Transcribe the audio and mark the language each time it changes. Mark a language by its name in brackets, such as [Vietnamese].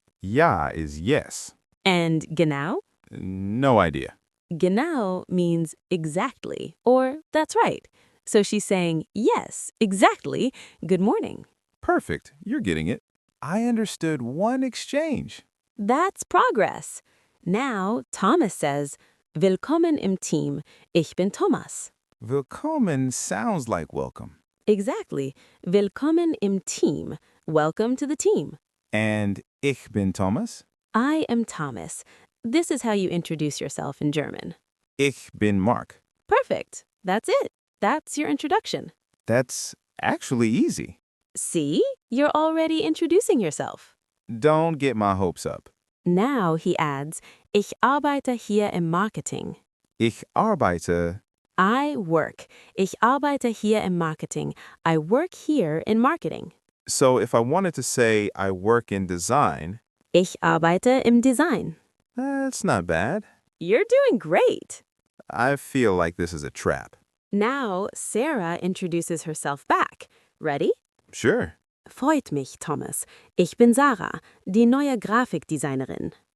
[English] Ja is yes. And genau? No idea. Genau means exactly, or that's right. So she's saying, yes, exactly, good morning. Perfect. You're getting it. I understood one exchange. That's progress. Now Thomas says, [German] Willkommen im Team. Ich bin Thomas. [English] Willkommen sounds like welcome. Exactly. [German] Willkommen im Team. [English] Welcome to the team. [German] And ich bin Thomas. [English] I am Thomas. This is how you introduce yourself in German. [German] Ich bin Mark. [English] Perfect. That's it. That's your introduction. That's actually easy. See? You're already introducing yourself. Don't get my hopes up. Now he adds, [German] Ich arbeite hier im Marketing. Ich arbeite. [English] I work. [German] Ich arbeite hier im Marketing. [English] I work here in marketing. So if I wanted to say I work in design, [German] Ich arbeite im Design. [English] that's not bad. You're doing great. I feel like this is a trap. Now Sarah introduces herself back. Ready? Sure. [German] Freut mich, Thomas. Ich bin Sarah, die neue Grafikdesignerin.